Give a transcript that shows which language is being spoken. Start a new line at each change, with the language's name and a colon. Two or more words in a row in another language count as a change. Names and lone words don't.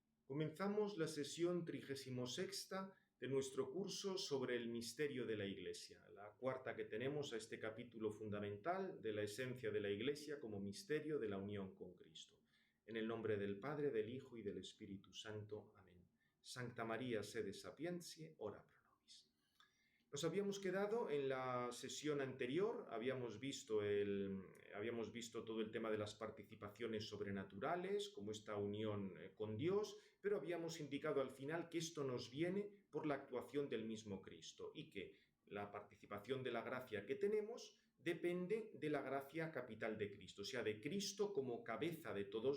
Spanish: Comenzamos la sesión 36ª de nuestro curso sobre el misterio de la Iglesia, la cuarta que tenemos a este capítulo fundamental de la esencia de la Iglesia como misterio de la unión con Cristo. En el nombre del Padre, del Hijo y del Espíritu Santo. Amén.
Latin: Sancta María, sede sapientiae, ora pro nobis.
Spanish: Nos habíamos quedado en la sesión anterior, habíamos visto todo el tema de las participaciones sobrenaturales, como esta unión con Dios, pero habíamos indicado al final que esto nos viene por la actuación del mismo Cristo y que la participación de la gracia que tenemos depende de la gracia capital de Cristo, o sea, de Cristo como cabeza de todos